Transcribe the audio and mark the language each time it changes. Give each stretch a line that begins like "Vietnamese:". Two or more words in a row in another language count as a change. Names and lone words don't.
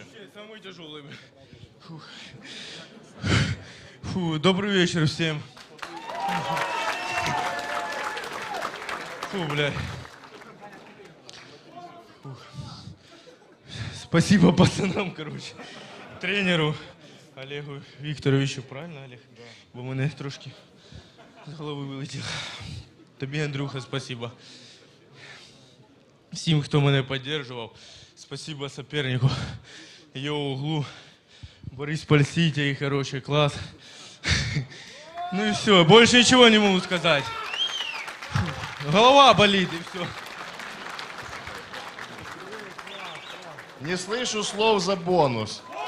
Russian: Самый тяжелый. Добрый вечер всем. Бля. Спасибо пацанам, короче. Тренеру Олегу Вікторовичу, правильно, Олег? Да.
Ukrainian: Бо мене трошки з голови вилетіло. Тобі, Андрюха, спасибо. Всім, хто мене підтримував.
Russian: Спасибо сопернику. Його углу. Борис Пальситя, короче, класс. Ну и все, больше ничего не могу сказать. Голова болит, и все. Не слышу слов за бонус.